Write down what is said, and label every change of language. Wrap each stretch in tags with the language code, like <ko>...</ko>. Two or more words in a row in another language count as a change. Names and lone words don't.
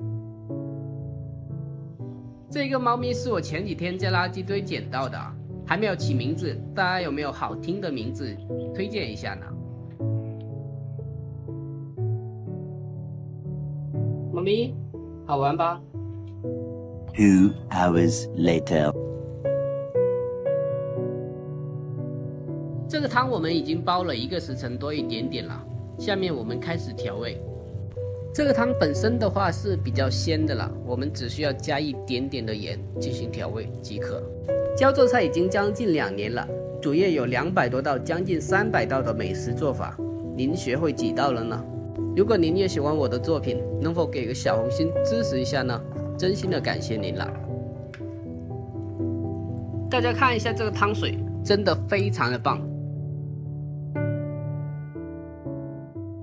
<zh>這個貓咪是我前幾天在垃圾堆撿到的，還沒有起名字，大家有沒有好聽的名字推薦一下呢？貓咪，好玩吧</zh> <en>？2 hours later。</en> <zh>這個湯我們已經煲了1個時辰多一點點了，下面我們開始調味。這個湯本身的話是比較鮮的了，我們只需要加一點點的鹽進行調味即可。教做菜已經將近2年了，主頁有200多道將近300道的美食做法，您學會幾道了呢？如果您也喜歡我的作品，能否給個小紅心支持一下呢？真心的感謝您了。大家看一下這個湯水，真的非常的棒。</zh>